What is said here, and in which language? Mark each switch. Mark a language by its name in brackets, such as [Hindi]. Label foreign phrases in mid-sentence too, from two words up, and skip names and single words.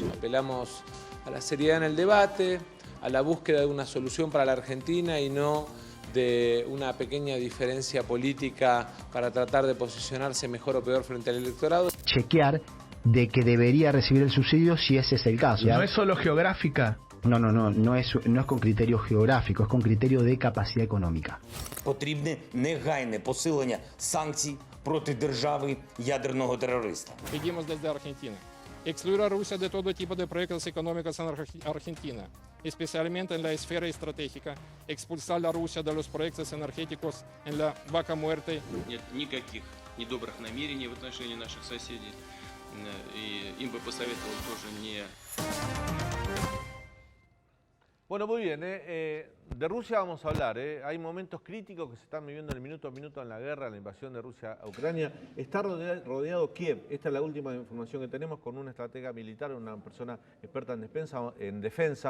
[Spanish] Apelamos a la seriedad en el debate, a la búsqueda de una solución para la Argentina y no de una pequeña diferencia política para tratar de posicionarse mejor o peor frente al electorado. Chequear de que debería recibir el subsidio si ese es el caso. ¿No es solo geográfica? No es con criterio geográfico, es con criterio de capacidad económica. [Ukrainian] Потрібне негайне посилення санкцій проти держави ядерного терориста. [Spanish] Pedimos desde Argentina excluir a Rusia de todo tipo de proyectos económicos en Argentina, especialmente en la esfera estratégica, expulsar a Rusia de los proyectos energéticos en la vaca muerta. [Russian] Нет никаких недобрых намерений в отношении наших соседей, и им бы посоветовал тоже не... [Spanish] Bueno, muy bien, de Rusia vamos a hablar. Hay momentos críticos que se están viviendo en el minuto a minuto en la guerra, la invasión de Rusia a Ucrania. Está rodeado Kiev. Esta es la última información que tenemos con una estratega militar, una persona experta en defensa.